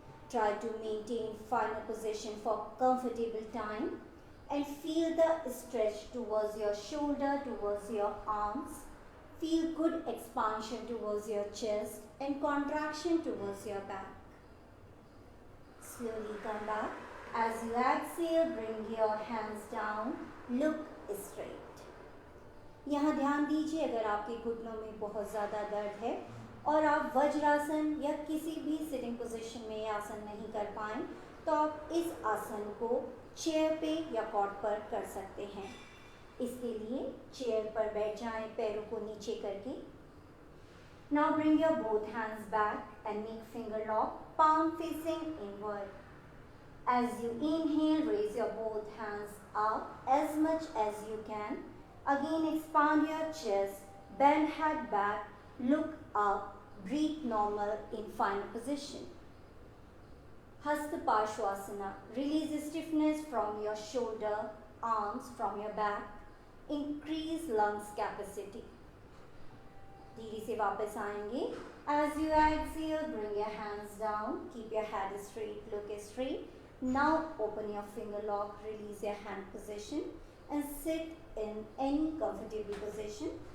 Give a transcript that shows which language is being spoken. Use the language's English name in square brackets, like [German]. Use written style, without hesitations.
[English] Try to maintain final position for comfortable time and feel the stretch towards your shoulder, towards your arms. Feel good expansion towards your chest and contraction towards your back. Slowly come back. As you exhale, bring your hands down, look straight. [Hindi] यहाँ ध्यान दीजिए अगर आपके घुटनों में बहुत ज़्यादा दर्द है और आप वज्रासन या किसी भी सिटिंग पोजीशन में ये आसन नहीं कर पाएँ तो आप इस आसन को चेयर पे या कॉट पर कर सकते हैं. इसके लिए चेयर पर बैठ जाएं पैरों को नीचे करके. [English] Now bring your both hands back and make finger lock, palm facing inward. As you inhale, raise your both hands up as much as you can. Again expand your chest, bend head back, look up, breathe normal in final position. Hasta Parshvasana. Release stiffness from your shoulder, arms from your back. Increase lungs capacity. [Hindi] धीरे से वापस आएंगे. [English] As you exhale, bring your hands down. Keep your head straight, look straight. Now open your finger lock, release your hand position and sit in any comfortable position.